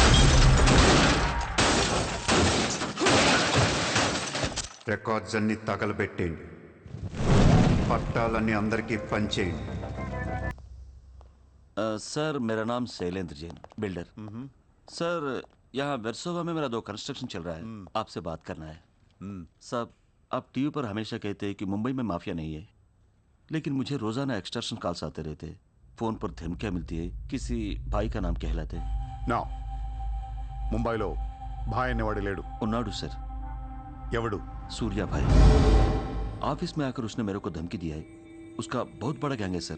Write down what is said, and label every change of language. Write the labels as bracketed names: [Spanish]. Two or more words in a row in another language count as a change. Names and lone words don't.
[Telugu] రికార్డ్స్ అన్నీ తగలబెట్టేయండి. పట్టాలన్నీ అందరికీ పంచేయండి. [Hindi] सर मेरा नाम शैलेंद्र जैन, बिल्डर। सर यहाँ वेरसोवा में मेरा 2 कंस्ट्रक्शन चल रहा है, आपसे बात करना है। साहब, आप टीवी पर हमेशा कहते हैं कि मुंबई में माफिया नहीं है, लेकिन मुझे रोजाना [English] extortion calls [Hindi] आते रहते हैं। फोन पर धमकियाँ मिलती है, किसी भाई का नाम कहलाते हैं। [Telugu] నా ముంబైలో భాయ్ అనేవాడు లేడు. ఉన్నాడు సర్, ఎవడు? [Hindi] सूर्या भाई। ऑफिस में आकर उसने मेरे को धमकी दिया है। उसका बहुत बड़ा गैंग है सर।